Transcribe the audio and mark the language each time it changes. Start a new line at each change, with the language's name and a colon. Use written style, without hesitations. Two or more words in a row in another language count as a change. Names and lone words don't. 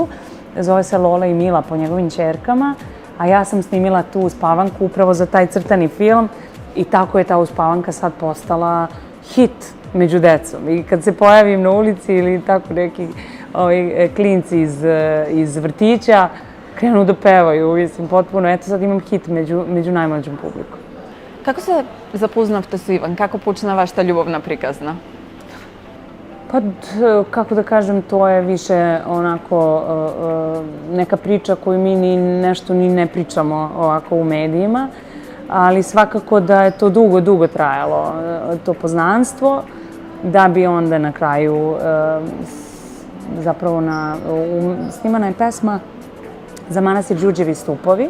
Serbian: Zove se Lola i Mila po njegovim ćerkama, a ja sam snimila tu Uspavanku upravo za taj crtani film i tako je ta Uspavanka sad postala hit među decom. I kad se pojavim na ulici ili tako neki klinci iz vrtića, krenu da pevaju, mislim, potpuno, eto sad imam hit među najmlađom publikom.
Macedonian: Како се запознавте со Иван? Како почна вашата љубовна приказна?
Serbian: Pa, kako da kažem, to je više onako neka priča koju mi nešto ni ne pričamo ovako u medijima, ali svakako da je to dugo trajalo, to poznanstvo, da bi onda na kraju zapravo snimana je pesma za manastir Đurđevi stupovi.